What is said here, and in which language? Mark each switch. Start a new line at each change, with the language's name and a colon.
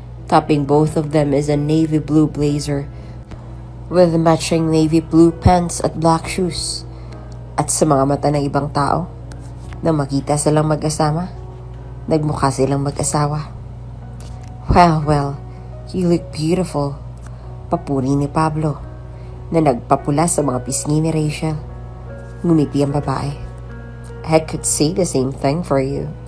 English: Topping both of them is a navy blue blazer with matching navy blue pants at black shoes.
Filipino: At sa mga mata ng ibang tao, na makita silang mag-asama, nagmukha silang mag-asawa.
English: Well, you look beautiful.
Filipino: Papuri ni Pablo na nagpapula sa mga pisngi ni Rachel. Ngumiti ang babae.
English: I could say the same thing for you.